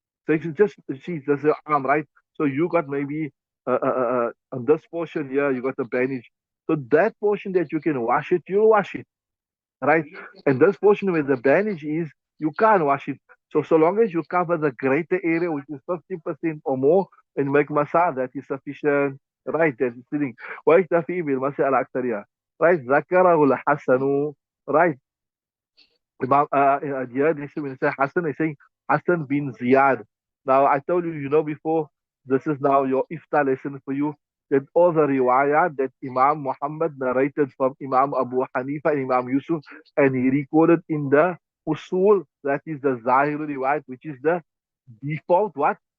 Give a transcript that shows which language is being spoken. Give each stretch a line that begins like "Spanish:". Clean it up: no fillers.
English: So it's just see, that's your arm, right? So you got maybe on this portion here, you got a bandage. So that portion that you can wash it, you'll wash it, right? And this portion where the bandage is, you can't wash it. So long as you cover the greater area, which is 50% or more, and make masa, that is sufficient, right? That is sitting.
Arabic: ويكتفي بالمسح على أكثرها, right? ذكره الحسن, right?
English: Yeah, they say when they say Hassan, they say Hassan bin Ziyad. Now I told you, before, this is now your iftar lesson for you. that all the riwayat that Imam Muhammad narrated from Imam Abu Hanifa and Imam Yusuf, and he recorded in the usul, that is the Zahir riwayat, which is the default what?